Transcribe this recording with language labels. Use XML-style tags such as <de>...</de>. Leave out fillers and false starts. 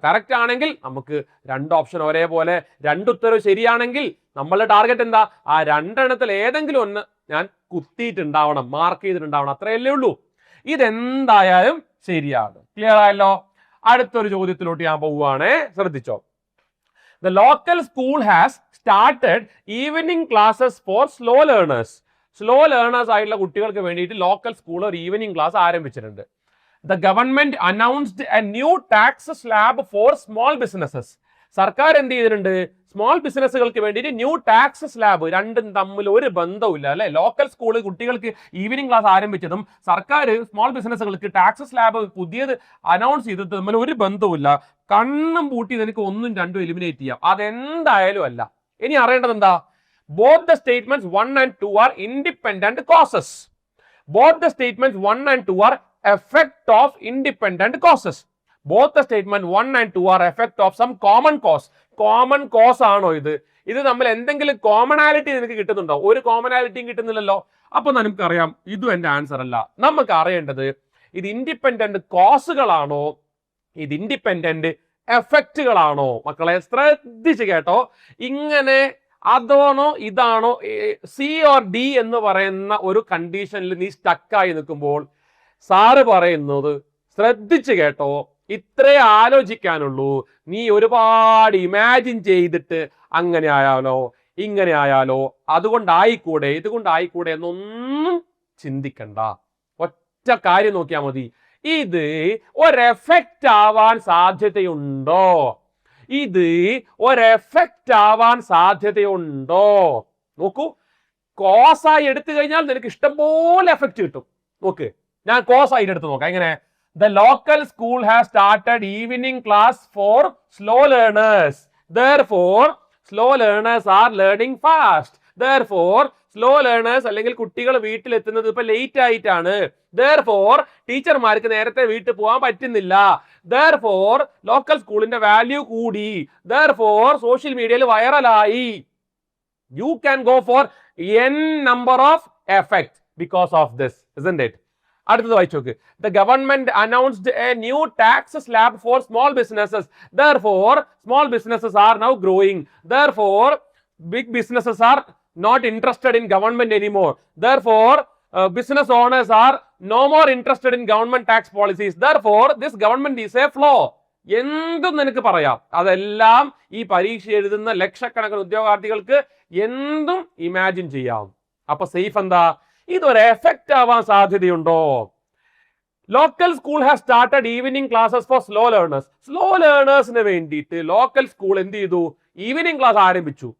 <ml>Correct ആണെങ്കിൽ നമുക്ക് 2 option ഒരേപോലെ, 2 ഉത്തരവ് ശരിയാണെങ്കിൽ നമ്മളുടെ ടാർഗറ്റ് എന്താ, ആ 2 എണ്ണത്തിൽ ഏതെങ്കിലും ഒന്ന് ഞാൻ കുത്തിയിട്ടുണ്ടാവണം, മാർക്ക് ചെയ്തിട്ടുണ്ടാവണം, അത്രയല്ലേ ഉള്ളൂ. ഇതെന്തായാലും ശരിയാണ്. ക്ലിയർ ആയല്ലോ? അടുത്തൊരു ചോദ്യത്തിലോട്ട് ഞാൻ പോവുകയാണേ, ശ്രദ്ധിച്ചോ.</ml> <en>The local school has started evening classes for slow learners.</en> <ml>Slow learners ആയിട്ടുള്ള കുട്ടികൾക്ക് വേണ്ടിയിട്ട് ലോക്കൽ സ്കൂൾ ഒരു ഈവനിങ് ക്ലാസ് ആരംഭിച്ചിട്ടുണ്ട്.</ml> <en>The government announced a new tax slab for small businesses.</en> <ml>സർക്കാർ എന്ത് ചെയ്തിട്ടുണ്ട്, സ്മോൾ ബിസിനസ്സുകൾക്ക് വേണ്ടിയിട്ട് ന്യൂ ടാക്സ് സ്ലാബ്. രണ്ടും തമ്മിൽ ഒരു ബന്ധവുമില്ല അല്ലെ. ലോക്കൽ സ്കൂൾ കുട്ടികൾക്ക് ഈവനിങ് ക്ലാസ് ആരംഭിച്ചതും സർക്കാർ സ്മോൾ ബിസിനസ്സുകൾക്ക് ടാക്സ് സ്ലാബ് പുതിയത് അനൗൺസ് ചെയ്തത് തമ്മിൽ ഒരു ബന്ധവുമില്ല. കണ്ണും പൂട്ടി നിനക്ക് 1ഉം 2ഉം എലിമിനേറ്റ് ചെയ്യാം. അതെന്തായാലും അല്ല. ഇനി അറിയേണ്ടത് എന്താ,</ml> <en>both the statements 1 and 2 are independent causes. Both the statements 1 and 2 are effect of independent causes. Both the statement 1 and 2 are effect of some common cause.</en> <ml>Common cause ആണോ ഇത്? ഇത് നമ്മൾ എന്തെങ്കിലും കോമണാലിറ്റി നിനക്ക് കിട്ടുന്നുണ്ടോ? ഒരു കോമണാലിറ്റിയും കിട്ടുന്നില്ലല്ലോ. അപ്പൊ നമുക്കറിയാം ഇതും എന്റെ ആൻസർ അല്ല. നമുക്ക് അറിയേണ്ടത് ഇത് ഇൻഡിപെൻഡന്റ് കോസുകളാണോ, ഇത് ഇൻഡിപെൻഡന്റ് എഫക്റ്റുകളാണോ? മക്കളെ ശ്രദ്ധിച്ച് കേട്ടോ. ഇങ്ങനെ അതാണോ ഇതാണോ, സി ഓർ ഡി എന്ന് പറയുന്ന ഒരു കണ്ടീഷനിൽ നീ സ്റ്റക്കായി നിൽക്കുമ്പോൾ സാറ് പറയുന്നത് ശ്രദ്ധിച്ച് കേട്ടോ, ഇത്രേ ആലോചിക്കാനുള്ളൂ. നീ ഒരുപാട് ഇമാജിൻ ചെയ്തിട്ട് അങ്ങനെ ആയാലോ ഇങ്ങനെ ആയാലോ അതുകൊണ്ടായിക്കൂടെ ഇതുകൊണ്ടായിക്കൂടെ എന്നൊന്നും ചിന്തിക്കണ്ട. ഒറ്റ കാര്യം നോക്കിയാൽ മതി. ഇത് ഒരെഫക്റ്റ് ആവാൻ സാധ്യതയുണ്ടോ? ഇത് ഒരെഫക്റ്റ് ആവാൻ സാധ്യതയുണ്ടോ? നോക്കൂ, കോസായി എടുത്തു കഴിഞ്ഞാൽ നിനക്ക് ഇഷ്ടംപോലെ എഫക്റ്റ് കിട്ടും. നോക്ക്, ഞാൻ കോസായിട്ട് എടുത്ത് നോക്കാം. എങ്ങനെ?</ml> <en>The local school has started evening class for slow learners. Therefore, slow learners are learning fast. Therefore, slow learners</en> <ml>അല്ലെങ്കിൽ കുട്ടികൾ വീട്ടിലെത്തുന്നത് ഇപ്പൊ ലേറ്റ് ആയിട്ടാണ്. Therefore, ടീച്ചർമാർക്ക് നേരത്തെ വീട്ടിൽ പോകാൻ പറ്റുന്നില്ല. Therefore, ലോക്കൽ സ്കൂളിന്റെ വാല്യൂ കൂടി. Therefore, സോഷ്യൽ മീഡിയയിൽ വൈറലായി.</ml> <en>You can go for n number of effects because of this, isn't it?</en> <ml>അടുത്തത് വായിച്ചു നോക്ക്.</ml> <en>The government announced a new tax slab for small businesses. Therefore, small businesses are now growing. Therefore, big businesses are not interested in government anymore. Therefore, business owners are no more interested in government tax policies. Therefore, this government is a flaw.</en> <ml>എന്തും നിനക്ക് പറയാം. അതെല്ലാം ഈ പരീക്ഷ എഴുതുന്ന ലക്ഷക്കണക്കിന് ഉദ്യോഗാർത്ഥികൾക്ക് എന്തും ഇമാജിൻ ചെയ്യാം. അപ്പൊ സേഫ് എന്താ? ഇതൊരു എഫക്റ്റ് ആവാൻ സാധ്യതയുണ്ടോ?</ml> <en>Local school has started evening classes for slow learners.</en> <ml>Slow ലേണേഴ്സിന് വേണ്ടിയിട്ട് ലോക്കൽ സ്കൂൾ എന്ത് ചെയ്തു? ഈവനിങ് ക്ലാസ് ആരംഭിച്ചു.</ml>